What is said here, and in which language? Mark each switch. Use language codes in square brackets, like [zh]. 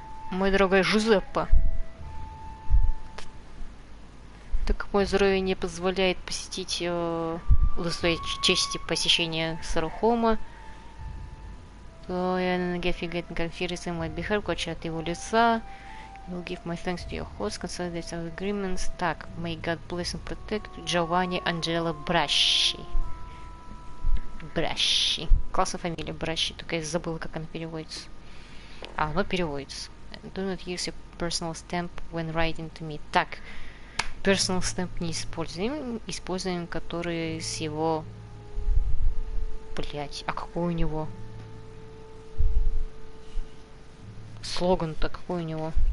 [ru] Мой дорогой Жузеппе. Так как мое здоровье не позволяет посетить удостоить чести посещения Сарухома, то я на ноге офигеть на конференции мой бихар, коча от его лица. [en] Will give my thanks to your host, consolidate our agreements. Так, may God bless and protect Giovanni Angelo Braschi. Бращи. [ru] Классная фамилия Бращи, только я забыла, как она переводится. А, оно переводится. [en] Do not use your personal stamp when writing to me. [ru] Так, [en] personal stamp [ru] не используем. Используем, который с его... Блять, а какой у него? Слоган-то какой у него?